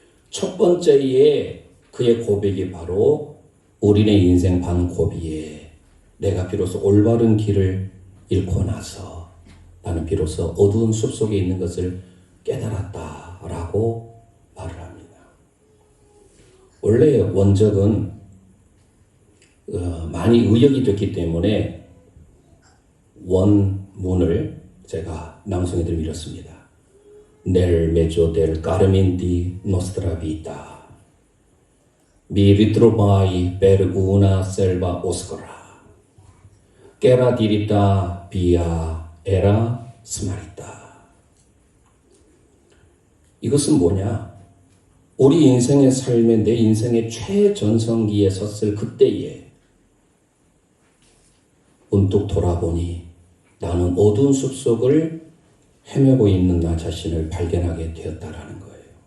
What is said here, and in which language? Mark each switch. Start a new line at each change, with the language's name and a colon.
Korean: 첫 번째에 그의 고백이 바로 우리네 인생 반고비에 내가 비로소 올바른 길을 잃고 나서 나는 비로소 어두운 숲속에 있는 것을 깨달았다라고 말을 합니다. 원래 원적은 많이 의역이 됐기 때문에 원문을 제가 낭송해 드리면 이렇습니다.
Italian: Nel mezzo del carmen di nostra vita mi ritrovai per una selva oscura che era diritta via era smarrita.
Korean: 이것은 뭐냐? 우리 인생의 삶에 내 인생의 최전성기에 섰을 그때에 문득 돌아보니 나는 어두운 숲속을 헤매고 있는 나 자신을 발견하게 되었다라는 거예요.